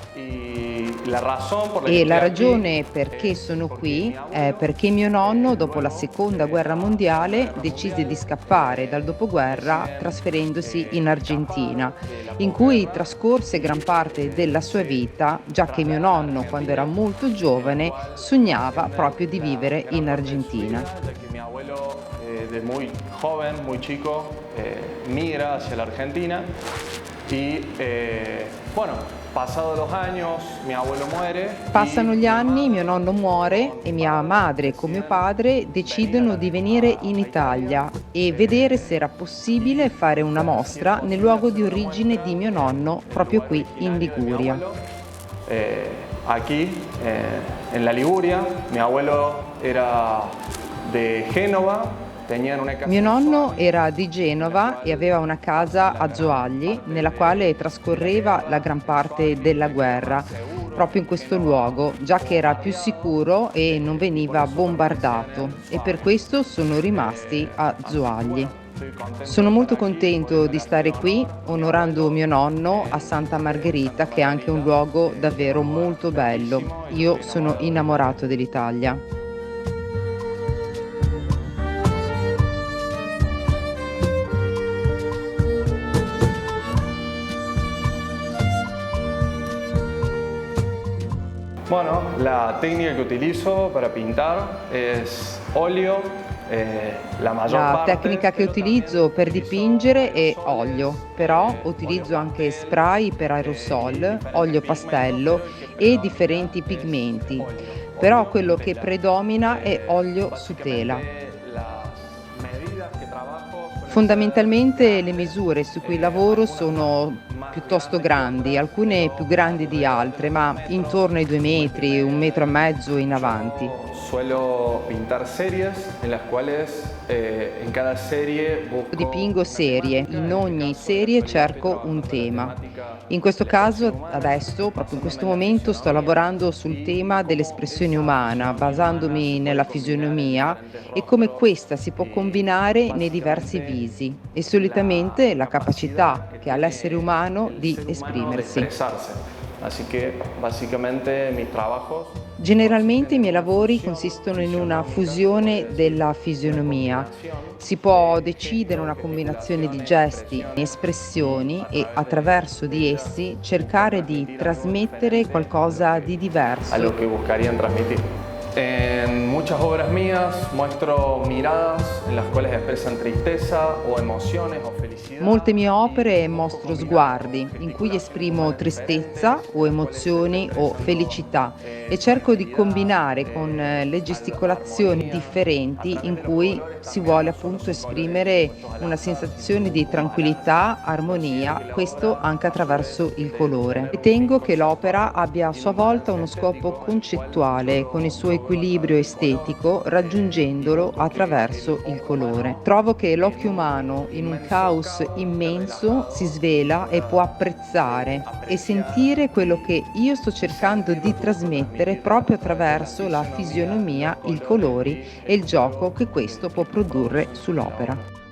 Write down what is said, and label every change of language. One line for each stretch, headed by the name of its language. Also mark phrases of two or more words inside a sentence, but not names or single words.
Italian: E la ragione perché sono qui è perché mio nonno, dopo la seconda guerra mondiale, decise di scappare dal dopoguerra trasferendosi in Argentina, in cui trascorse gran parte della sua vita, già che mio nonno, quando era molto giovane, sognava proprio di vivere in Argentina.
Spanish: De muy joven, muy chico, migra hacia la Argentina y bueno, pasados los años, mi abuelo muere y
Italian: Passano gli
Spanish: mi
Italian: anni, mio
Spanish: madre
Italian: nonno muore e mia madre con mio padre decidono di venire in Italia e vedere se era possibile fare una mostra nel luogo di origine di mio nonno, proprio qui in
Spanish: originario de mi
Italian: Liguria.
Spanish: abuelo. Aquí, en la Liguria, mi abuelo era de Génova, tenían una casa
Italian: Mio
Spanish: en
Italian: nonno
Spanish: Zoagli,
Italian: era di
Spanish: en la
Italian: Genova e
Spanish: cual
Italian: aveva una casa
Spanish: la
Italian: a
Spanish: gran
Italian: Zoagli,
Spanish: parte
Italian: nella quale
Spanish: de la
Italian: trascorreva
Spanish: guerra.
Italian: la gran parte
Spanish: Zoagli
Italian: della
Spanish: era
Italian: guerra,
Spanish: más seguro,
Italian: proprio in questo
Spanish: Génova
Italian: luogo, già che era più
Spanish: bombardeado,
Italian: sicuro e non
Spanish: y por
Italian: veniva
Spanish: eso permanecían
Italian: bombardato,
Spanish: en
Italian: e per
Spanish: Zoagli.
Italian: questo sono rimasti a
Spanish: Así que
Italian: Zoagli.
Spanish: bueno, estoy contento de
Italian: Sono
Spanish: estar
Italian: molto
Spanish: aquí por
Italian: contento di stare
Spanish: veneración
Italian: qui,
Spanish: a mi
Italian: onorando
Spanish: abuelo
Italian: mio nonno a Santa
Spanish: de Santa
Italian: Margherita, che è anche un
Spanish: Margarita.
Italian: luogo
Spanish: Es un
Italian: davvero
Spanish: lugar
Italian: molto bello.
Spanish: bellísimo y
Italian: Io
Spanish: estoy
Italian: sono
Spanish: enamorado de mi país.
Italian: innamorato dell'Italia.
Spanish: Bueno, la técnica que utilizo para pintar es óleo, la mayor
Italian: La
Spanish: parte,
Italian: tecnica che
Spanish: pero también
Italian: utilizzo per
Spanish: utilizo
Italian: dipingere è
Spanish: aerosoles,
Italian: olio, però
Spanish: óleo
Italian: utilizzo anche
Spanish: pastel
Italian: spray per
Spanish: y
Italian: aerosol,
Spanish: diferentes
Italian: olio
Spanish: pigmentos,
Italian: pastello
Spanish: pero el que
Italian: e
Spanish: predomina
Italian: differenti
Spanish: es
Italian: pigmenti.
Spanish: óleo,
Italian: Però
Spanish: óleo
Italian: quello
Spanish: en
Italian: che
Spanish: tela.
Italian: predomina è olio su tela.
Spanish: Básicamente las medidas que trabajo suelen ser
Italian: Fondamentalmente le
Spanish: grandes,
Italian: misure su cui lavoro
Spanish: algunas
Italian: sono
Spanish: más
Italian: piuttosto
Spanish: grandes que
Italian: grandi,
Spanish: otras,
Italian: alcune più
Spanish: pero
Italian: grandi di
Spanish: alrededor
Italian: altre,
Spanish: de 2
Italian: ma
Spanish: metros,
Italian: intorno ai 2
Spanish: un metro y
Italian: metri, un
Spanish: medio.
Italian: metro e mezzo in avanti.
Spanish: Yo suelo pintar series en las cuales en cada serie busco
Italian: Dipingo
Spanish: una
Italian: serie,
Spanish: temática,
Italian: in
Spanish: en este
Italian: ogni
Spanish: caso
Italian: serie
Spanish: estoy
Italian: cerco un
Spanish: trabajando la
Italian: tema.
Spanish: temática
Italian: In questo
Spanish: de la expresión
Italian: caso,
Spanish: humana,
Italian: adesso, proprio in
Spanish: basándome
Italian: questo
Spanish: en la
Italian: momento, sto
Spanish: fisionomía
Italian: lavorando sul
Spanish: y
Italian: tema
Spanish: cómo
Italian: dell'espressione
Spanish: esa
Italian: umana,
Spanish: fisionomía humana se
Italian: basandomi
Spanish: puede
Italian: nella
Spanish: combinar en
Italian: fisionomia
Spanish: diferentes
Italian: e come
Spanish: rostros
Italian: questa si può
Spanish: y
Italian: combinare nei diversi
Spanish: básicamente
Italian: visi e
Spanish: la
Italian: solitamente la
Spanish: capacidad
Italian: capacità
Spanish: que
Italian: che ha l'essere
Spanish: tiene
Italian: umano
Spanish: el
Italian: di
Spanish: ser humano de
Italian: esprimersi.
Spanish: expresarse. Así que básicamente mis trabajos
Italian: Generalmente
Spanish: consisten
Italian: i
Spanish: en
Italian: miei
Spanish: una
Italian: lavori
Spanish: fusión
Italian: consistono in una
Spanish: fisionómica, se podría
Italian: fusione
Spanish: decir,
Italian: della
Spanish: y una
Italian: fisionomia.
Spanish: combinación
Italian: Si può
Spanish: de
Italian: decidere
Spanish: gestos,
Italian: una combinazione di
Spanish: gesticulaciones,
Italian: gesti e
Spanish: expresiones y
Italian: espressioni
Spanish: a
Italian: e
Spanish: través
Italian: attraverso
Spanish: de
Italian: di
Spanish: ellas
Italian: essi
Spanish: buscar
Italian: cercare di
Spanish: transmitir algo
Italian: trasmettere
Spanish: diferente
Italian: qualcosa di
Spanish: a lo
Italian: diverso.
Spanish: que buscarían transmitir. En muchas obras mías muestro miradas en las cuales expresan tristeza o emociones o felicidad
Italian: Molte mie
Spanish: y
Italian: opere
Spanish: busco
Italian: mostro
Spanish: combinar con
Italian: sguardi in cui
Spanish: gesticulaciones
Italian: esprimo
Spanish: humanas
Italian: tristezza
Spanish: diferentes en
Italian: o
Spanish: las cuales se esté
Italian: emozioni o
Spanish: expresando
Italian: felicità e cerco di
Spanish: tranquilidad,
Italian: combinare con le gesticolazioni
Spanish: armonía, a
Italian: differenti
Spanish: través
Italian: in
Spanish: de los
Italian: cui
Spanish: colores
Italian: si
Spanish: también,
Italian: vuole
Spanish: no solo
Italian: appunto
Spanish: son colores
Italian: esprimere
Spanish: puestos al
Italian: una
Spanish: azar,
Italian: sensazione
Spanish: sino
Italian: di
Spanish: como balance.
Italian: tranquillità,
Spanish: Considero
Italian: armonia,
Spanish: que la
Italian: questo
Spanish: obra,
Italian: anche
Spanish: a su
Italian: attraverso
Spanish: vez
Italian: il
Spanish: de
Italian: colore.
Spanish: tener un fin
Italian: Ritengo che l'opera
Spanish: conceptual,
Italian: abbia a
Spanish: tiene
Italian: sua
Spanish: un
Italian: volta
Spanish: balance
Italian: uno scopo
Spanish: estético, el cual yo
Italian: concettuale con il
Spanish: lo
Italian: suo
Spanish: logro a través
Italian: equilibrio
Spanish: del color
Italian: estetico,
Spanish: y
Italian: raggiungendolo
Spanish: busco que el
Italian: attraverso il
Spanish: ojo
Italian: colore.
Spanish: humano
Italian: Trovo che
Spanish: en
Italian: l'occhio
Spanish: un
Italian: umano in un
Spanish: inmenso
Italian: caos
Spanish: caos esté
Italian: immenso si
Spanish: relajado y
Italian: svela e può
Spanish: pueda
Italian: apprezzare e
Spanish: apreciar
Italian: sentire quello che
Spanish: y
Italian: io sto cercando
Spanish: sentir lo
Italian: di
Spanish: que busco
Italian: trasmettere
Spanish: transmitir
Italian: proprio
Spanish: a través de la
Italian: attraverso la
Spanish: fisionomía, los
Italian: fisionomia, i
Spanish: colores
Italian: colori
Spanish: y
Italian: e
Spanish: el
Italian: il gioco
Spanish: juego
Italian: che questo può
Spanish: que
Italian: produrre
Spanish: produce la
Italian: sull'opera.
Spanish: obra.